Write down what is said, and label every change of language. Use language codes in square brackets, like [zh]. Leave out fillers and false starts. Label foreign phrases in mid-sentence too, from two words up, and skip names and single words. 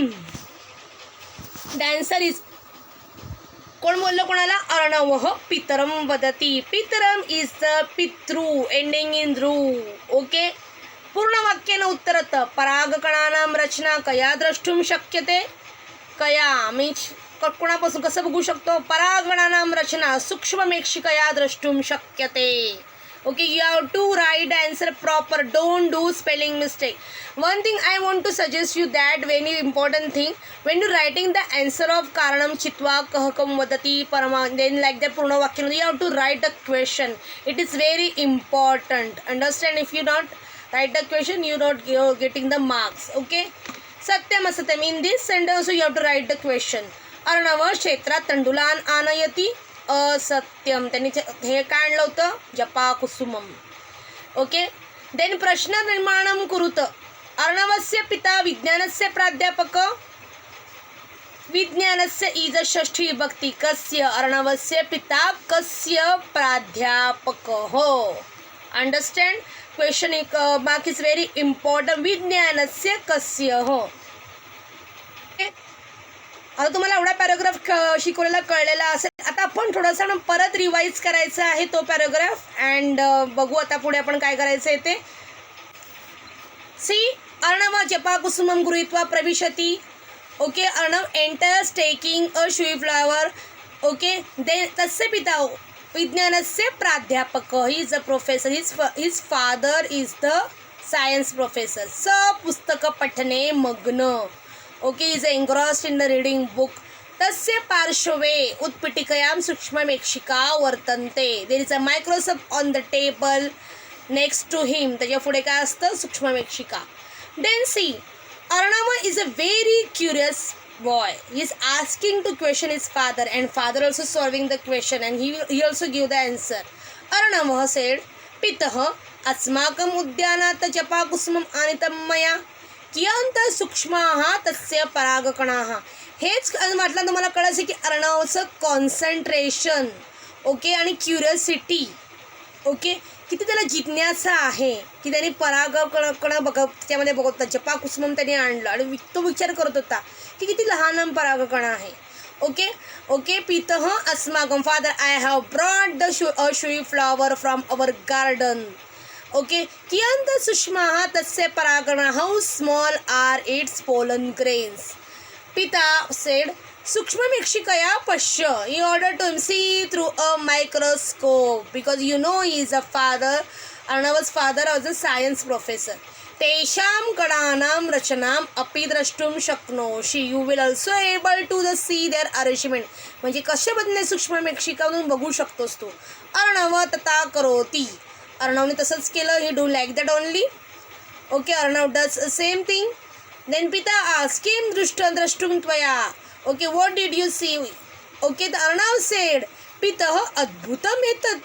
[en] the answer is [mr] कोण बोललं कोणाला. [sa] अर्णवः पितरम वदति. [en] pitaram is the pitru ending in ru. [mr] ओके. पूर्ण वाक्यानं उत्तरत. [sa] परागकणानां रचना कया द्रष्टुं शक्यते. [mr] कया मीन्स कोणापासून कसं बघू शकतो. [sa] परागकणानां रचना सूक्ष्ममेक्षिकया द्रष्टुं शक्यते. [en] Okay, you have to write answer proper. Don't do spelling mistake. One thing I want to suggest you that very important thing, when you writing the answer of [sa] करणम् चित्वा कहकम् वदति परम, [en] then like the [sa] पूर्ण वाक्य, [en] you have to write the question. It is very important. Understand. If you not write the question, you're getting the marks. Okay. [sa] सत्यम् असत्यम्. [en] In this sentence also you have to write the question. [sa] अर्णव क्षेत्रात तंडुलान आनयती. असत्यम. [mr] त्यांनी हे काढलं होतं [sa] जपा कुसुमम. [en] okay. then [sa] प्रश्न निर्माणं कुरुत. अर्णवस्य पिता विज्ञानस्य प्राध्यापक. विज्ञानस्य इज षष्ठी विभक्ती. कस्य. अर्णवस्य पिता कस्य प्राध्यापक हो. [en] अंडरस्टँड. question mark is very important. [sa] विज्ञानस्य कस्य हो. [mr] आता तुम्हाला एवढा पॅराग्राफ शिकवलेला कळलेला असेल. आता आपण थोडंसं परत रिवाईज करायचं आहे तो पॅराग्राफ. अँड बघू आता पुढे आपण काय करायचं आहे ते. [sa] सी अर्णव जपा कुसुमम गृहीत्वा प्रविशति. [en] ओके. Arnav enters taking a shui flower. ओके. [sa] देन तस्य पिता विज्ञानस्य प्राध्यापक. [en] He is a professor. His father is the science professor. [sa] स पुस्तक पठने मग्न. [en] Okay, is engrossed in the reading book. [sa] तस्य पार्श्वे उत्पीठिकयां सूक्ष्ममेक्षिका वर्तन्ते. [en] There is a microscope on the table next to him. [mr] त्याच्या पुढे काय असतं? [en] सूक्ष्ममेक्षिका. then see, Arnav is a very curious boy. He is asking to question his father and father also solving the question and he also give the answer. [sa] Arnavah said, Pitah अस्माकम् उद्यानात् जपाकुसुमम् आनीतं मया कियन्त सूक्ष्माः तस्य परागकणाः. [mr] हेच म्हटलं तुम्हाला कळायचं की अर्णवचं [en] concentration okay [mr] आणि [en] curiosity okay [mr] किती त्याला जिज्ञासा आहे की त्याने परागकण त्याच्यामध्ये बघत जपाकुसुमम त्याने आणलं आणि तो विचार करत होता की किती लहान परागकण आहे. [en] okay okay [sa] पितः अस्माकं [en] father I have brought the shui flower from our garden. ओके [sa] कियंत सूक्ष्माः तस्य परागकणाः [en] how small are its pollen grains. [sa] पिता सेड सूक्ष्ममेक्षिकया पश्य. [en] in order to see through a microscope because you know he is a father. Arnav's father was a science professor. [sa] तेषां कणानां रचनाम् अपि द्रष्टुं शक्नोषि. [en] you will also able to the see their arrangement. [mr] म्हणजे कसे बनले सूक्ष्ममेक्षिकातून बघू शकतोस तू. [sa] अर्णव तथा करोती. [mr] अर्णवने तसंच केलं. [en] He do like that only. Okay Arnav does same thing. [sa] देन पिता [en] asked him [sa] द्रष्टुं त्वया. [en] okay what did you see. okay the Arnav said [sa] पितः अद्भुतम् एतत्.